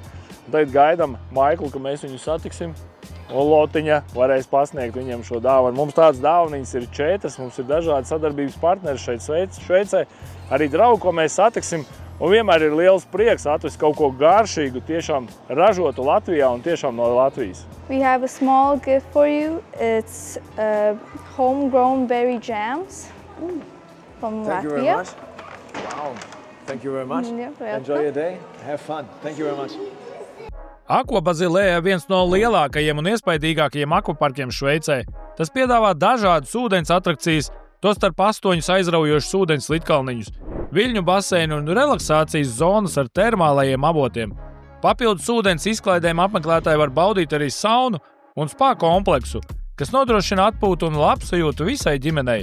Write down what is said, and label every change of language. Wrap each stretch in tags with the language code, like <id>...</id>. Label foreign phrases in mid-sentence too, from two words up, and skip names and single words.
<lv>Tad gaidām Maiklu, ka mēs viņu satiksim. Un Lotiņa varēs pasniegt viņiem šo dāvanu. Mums tādas dāvanas ir 4, mums ir dažādi sadarbības partneri šeit Šveicē. Arī draugi, ko mēs satiksim. Un vienmēr ir liels prieks atvest kaut ko garšīgu, tiešām ražotu Latvijā un tiešām no Latvijas.</lv> <en>We have a small gift for you. It's homegrown berry jams from Latvia. Thank you very much. Wow. Thank you very much. Enjoy your day. Have fun. Thank you very much.</en> <lv>Aqua Basilea ir viens no lielākajiem un iespaidīgākajiem akvaparkiem Šveicē. Tas piedāvā dažādas ūdens atrakcijas, tostarp 8 aizraujošus ūdens lidkalniņus, viļņu baseinu un relaksācijas zonas ar termālajiem avotiem. Papildus ūdens izklaidēm apmeklētāji var baudīt arī saunu un spa kompleksu, kas nodrošina atpūtu un labsajūtu visai ģimenei.</lv>